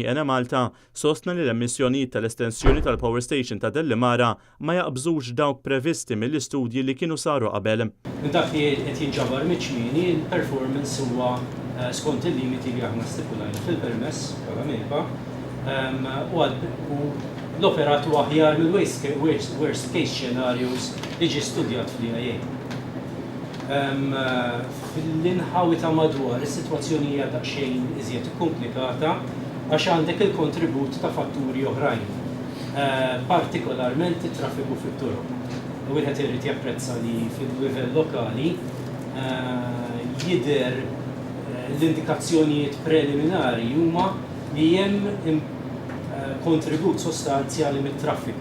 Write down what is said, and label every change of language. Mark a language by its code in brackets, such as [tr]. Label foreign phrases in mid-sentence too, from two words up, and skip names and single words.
[mt] Ena Malta sostna li l-emissjonijiet tal-estensjoni tal-Power Station ta' Dellimara ma jaqbżux dawk previsti mill-istudji li kienu saru qabel. Dak li qed jinġabar miċ-ċmieni, il-performance huwa skont il-limiti li aħna stipulajna fil-permess bħala MEPA u l-operat huwa aħjar mill- [en] worst case scenarios [mt] li ġie studjat fl-IAA. Fil-inħawi ta' madwar is-sitwazzjoni hija daqsxejn iżjed komplikata għax għandek il-kontribut ta' fatturi oħrajn, partikolarment it-traffiku fit-toroq. Wieħed irid japprezza li fil-livell lokali jidher l-indikazzjonijiet preliminari huma li hemm kontribut sostanzjali mit-traffiku.